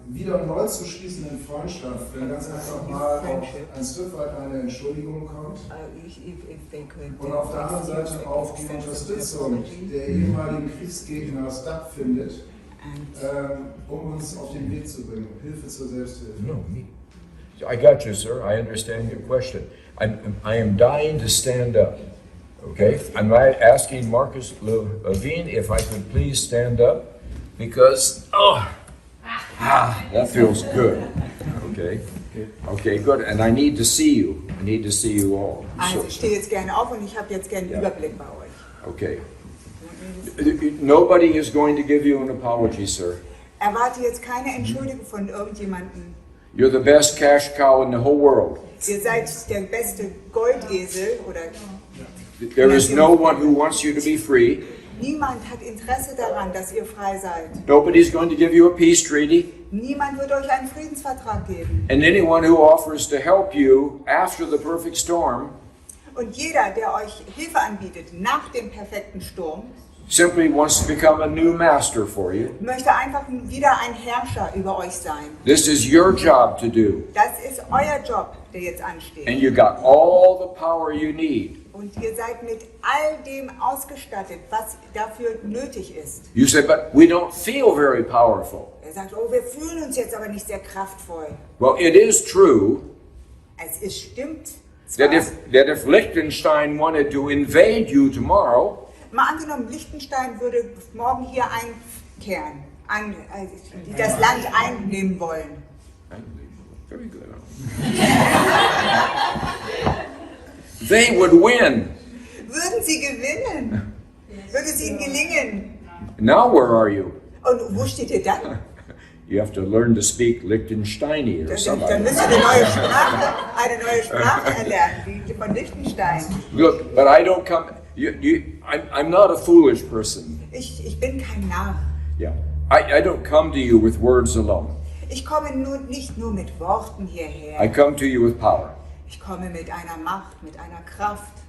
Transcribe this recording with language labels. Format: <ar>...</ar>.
<de>wieder neu zu schließenden Freundschaft, wenn ganz einfach mal auch ein Stück weit eine Entschuldigung kommt</de> <en>if they could</en> <de>und auf der anderen Seite auch die Unterstützung der ehemaligen Kriegsgegner stattfindet, um uns auf den Weg zu bringen, Hilfe zur Selbsthilfe.</de> <en>No, me. I got you, sir. I understand your question. I am dying to stand up. Okay? I'm asking Marcus Levine if I could please stand up because, that feels good. Okay? Okay, good. And I need to see you. I need to see you all.</en> <de>Also ich stehe jetzt gerne auf und ich habe jetzt gerne einen Überblick bei euch.</de> <en>Okay. Nobody is going to give you an apology, sir.</en> <de>Erwarte jetzt keine Entschuldigung von irgendjemandem.</de> <en>You're the best cash cow in the whole world.</en> <de>Ihr seid der beste Goldesel oder</de> <en>There is no one who wants you to be free.</en> <de>Niemand hat Interesse daran, dass ihr frei seid.</de> <en>Nobody's going to give you a peace treaty.</en> <de>Niemand wird euch einen Friedensvertrag geben.</de> <en>And anyone who offers to help you after the perfect storm</en> <de>Und jeder, der euch Hilfe anbietet nach dem perfekten Sturm,</de> <en>simply wants to become a new master for you.</en> <de>möchte einfach wieder ein Herrscher über euch sein.</de> <en>This is your job to do.</en> <de>Das ist euer Job, der jetzt ansteht.</de> <en>And you got all the power you need.</en> <de>Und ihr seid mit all dem ausgestattet, was dafür nötig ist.</de> <en>You say, but we don't feel very powerful.</en> <de>Er sagt, oh, wir fühlen uns jetzt aber nicht sehr kraftvoll.</de> <en>Well, it is true</en> <de>Stimmt</de> <en>that</en> <de>zwar,</de> <en>if Liechtenstein wanted to invade you tomorrow,</en> <de>mal angenommen, Liechtenstein würde morgen hier einkehren, das Land einnehmen wollen.</de> <en>very good. They would win.</en> <de>Würden sie gewinnen? Würde es ihnen gelingen?</de> <en>Now where are you?</en> <de>Und wo steht ihr dann?</de> <en>You have to learn to speak Liechtensteini or</en> <de>Dann</de> <en>something.</en> <de>müsst ihr eine neue Sprache erlernen, die von Liechtenstein.</de> <en>Look, but I don't come. I'm not a foolish person.</en> <de>Ich bin kein Narr.</de> <en>Yeah, I don't come to you with words alone.</en> <de>Ich komme nicht nur mit Worten</de> <en>I</en> <de>hierher.</de> <en>come to you with power.</en> <de>Ich komme mit einer Macht, mit einer Kraft,</de>